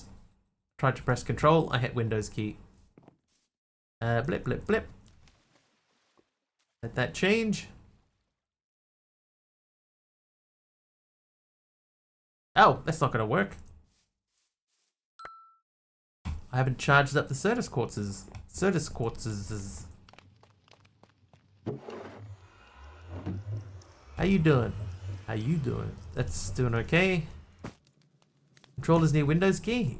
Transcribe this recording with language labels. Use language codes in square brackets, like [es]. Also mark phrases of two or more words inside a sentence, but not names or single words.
[en] Tried to press control, I hit Windows key. Blip, blip, blip. Let that change. Oh, that's not going to work. I haven't charged up the Certus quartzes. Certus quartzes. How you doing? How you doing? That's doing okay. Controllers near Windows key?